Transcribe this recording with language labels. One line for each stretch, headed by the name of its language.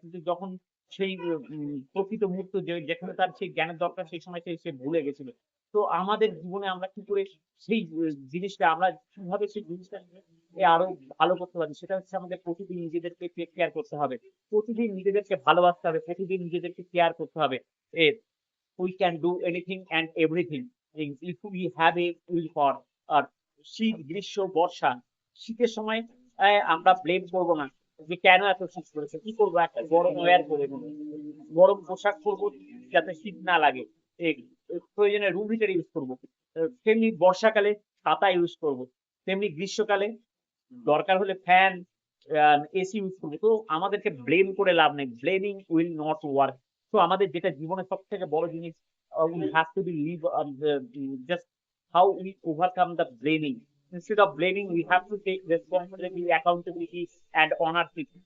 Bangla: কিন্তু যখন সেই প্রকৃত মুহূর্ত যেখানে তার সেই জ্ঞানের দরকার সেই সময় সে ভুলে গেছিল। তো আমাদের জীবনে আমরা কি করে সেই জিনিসটা আমরা কিভাবে সেই জিনিসটা আরো ভালো করতে পারি সেটা হচ্ছে আমাদের প্রতিদিন নিজেদেরকে টেক কেয়ার করতে হবে। প্রতিদিন নিজেদেরকে ভালোবাসতে হবে। প্রতিদিন নিজেদেরকে কেয়ার করতে হবে।
English: এ we can do anything and everything if we have a will for
Bangla: আর শীত, গ্রীষ্ম, বর্ষা। শীতের সময় আমরা ব্লেম করব না যে কেন এত শীত পড়েছে? কি করব? একটা গরম ওয়্যার পরে নেব। গরম পোশাক পরব যাতে শীত না লাগে। এ প্রয়োজনে রুম হিটার ইউজ করব। তেমনি বর্ষাকালে ছাতা ইউজ করব। তেমনি গ্রীষ্মকালে দরকার হলে ফ্যান, এসি ইউজ করব। তো আমাদেরকে ব্লেম করে লাভ নেই।
English: Blaming will not work.
Bangla: তো আমাদের যেটা জীবনের সবথেকে বড় জিনিস
English: we have to be live just how we overcome the blaming. Instead of blaming, we have to take responsibility, accountability, and ownership.